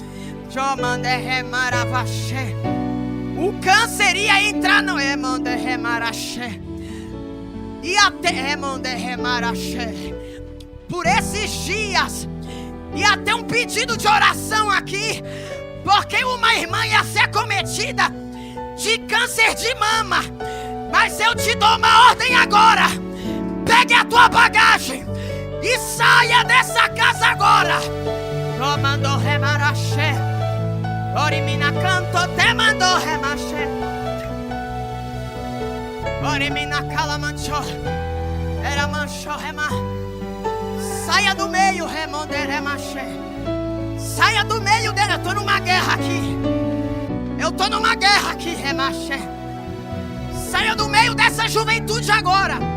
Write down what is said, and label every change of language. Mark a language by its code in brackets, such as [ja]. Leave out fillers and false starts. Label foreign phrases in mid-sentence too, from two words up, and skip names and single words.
[pt] O câncer ia entrar no e até por esses dias ia ter um pedido de oração aqui, porque uma irmã ia ser acometida de câncer de mama. Mas eu te dou uma ordem agora: pegue a tua bagagem e saia dessa casa agora. Mandou remaraxé, orimina canto te mandou remaxé, orimina calamanchó, era manchó remar. Saia do meio, remonder remaxé. Saia do meio dele, eu tô numa guerra aqui. Eu tô numa guerra aqui, remaxé. Saia do meio dessa juventude agora.